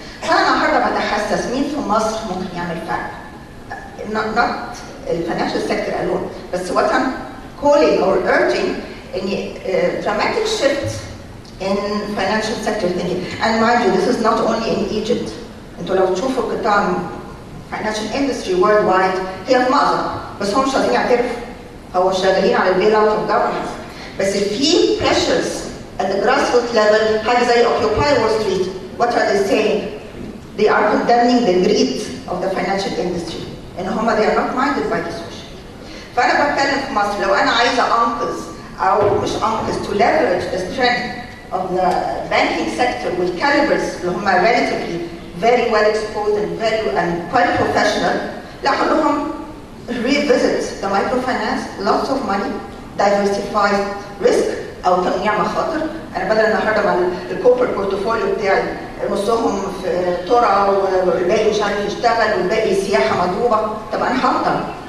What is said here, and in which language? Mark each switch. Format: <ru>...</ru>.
<ar>فانا النهارده بتحسس مين في مصر ممكن يعمل فرق؟</ar> <en>not الفاينانشال sector alone بس what I'm calling or urging ان dramatic shift in financial sector thinking. And mind you, this is not only in Egypt.</en> <ar>انتوا لو تشوفوا قطاع</ar> <en>financial industry worldwide</en> <ar>هي في مأزق بس هم مش قادرين يعترفوا. هو شغالين على</ar> <en>البيل out of governance</en> <ar>بس في</ar> <en>pressures at the grassroots level</en> <ar>حاجه زي</ar> <en>Occupy Wall Street. What are they saying? They are condemning the greed of the financial industry.</en> <ar>ان هم</ar> <en>they are not minded by this issue.</en> <ar>فانا بتكلم في مصر لو انا عايزه انقذ او مش انقذ</ar> <en>to leverage the strength of the banking sector with calibers</en> <ar>اللي هم</ar> <en>relatively very well exposed and quite professional.</en> <ar>لا هقول لهم</ar> <en>revisit the microfinance, lots of money, diversified risk</en> <ar>او تنويع مخاطر. انا بدل النهارده مع الكوربريت بورتفوليو بتاعي نصهم في ترعه والباقي مش عارف يشتغل والباقي سياحه مضروبه، طب انا هفضل.</ar>